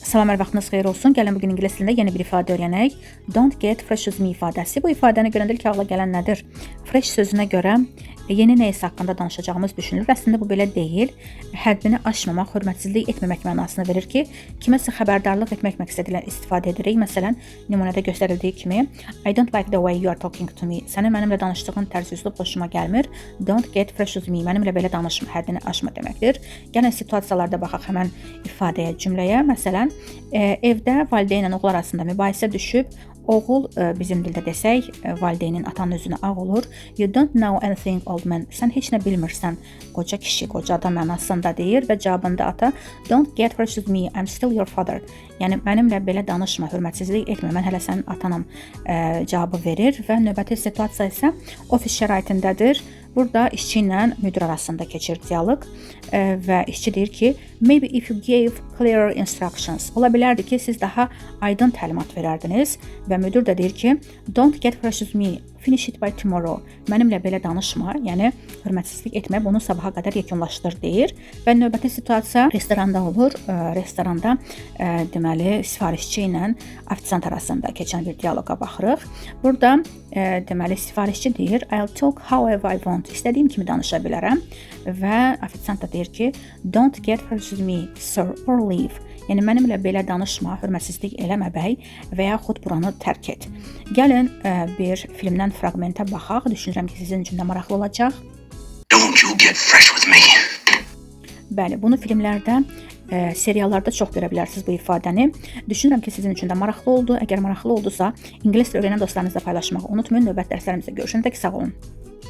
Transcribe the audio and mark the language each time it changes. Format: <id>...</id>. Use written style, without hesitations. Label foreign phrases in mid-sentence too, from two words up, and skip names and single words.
<az>Salam, hər vaxtınız xeyir olsun. Gəlin bugün ingilis dilində yeni bir ifadə öyrənək.</az> <en>Don't get fresh with me ifadəsi.</en> <az>Bu ifadəni görəndə ilk ağla gələn nədir? Fresh sözünə görə yeni nəyisə haqqında danışacağımız düşünülür. Əslində bu belə deyil. Həddini aşmamaq, hörmətsizlik etməmək mənasını verir ki, kiməsə xəbərdarlıq etmək məqsədilə istifadə edirik. Məsələn, nümunədə göstərildiyi kimi</az> <en>I don't like the way you are talking to me.</en> <az>Sənin mənimlə danışdığın tərz üslub xoşuma gəlmir.</az> <en>Don't get fresh with me.</en> <az>Mənimlə belə danışma, həddini aşma deməkdir. Gəlin situasiyalarda baxaq həmən ifadəyə, cümləyə. Məsələn, evdə valideynlə oğul arasında mübahisə düşüb, oğul bizim dildə desək, valideynin atanın üzünə ağ olur.</az> <en>You don't know anything old man.</en> <az>Sən heç nə bilmirsən, qoca kişi, qoca adam mənasında deyir və cavabında ata</az> <en>don't get fresh with me, I'm still your father.</en> <az>Yəni mənimlə belə danışma, hörmətsizlik etmə, mən hələ sənin atanam cavabı verir və növbəti situasiya isə ofis şəraitindədir. Burada işçi ilə müdir arasında keçir dialoq və işçi deyir ki,</az> <en>maybe if you gave clearer instructions.</en> <az>Ola bilərdi ki, siz daha aydın təlimat verərdiniz və müdir də deyir ki,</az> <en>don't get fresh with me, finish it by tomorrow.</en> <az>Mənimlə belə danışma, yəni hörmətsizlik etmə, bunu sabaha qədər yekunlaşdır deyir və növbəti situasiya restoranda olur. Restoranda deməli sifarişçi ilə ofisiant arasında keçən bir dialoqa baxırıq. Burada deməli sifarişçi deyir,</az> <en>I'll talk however I want.</en> <az>İstədiyim kimi danışa bilərəm və ofisiant da deyir ki,</az> <en>don't get fresh with me, sir, or leave.</en> <az>Yəni mənimlə belə danışma, hörmətsizlik eləmə bəy və yaxud buranı tərk et. Gəlin bir filmdən fraqmentə baxaq. Düşünürəm ki, sizin üçün də maraqlı olacaq.</az> <en>Don't you get fresh with me.</en> <az>Bəli, bunu filmlərdə, seriallarda çox görə bilərsiniz bu ifadəni. Düşünürəm ki, sizin üçün də maraqlı oldu. Əgər maraqlı oldusa, ingilis dili öyrənən dostlarınızla paylaşmağı unutmayın. Növbəti dərslərimizdə görüşəndə sağ olun.</az>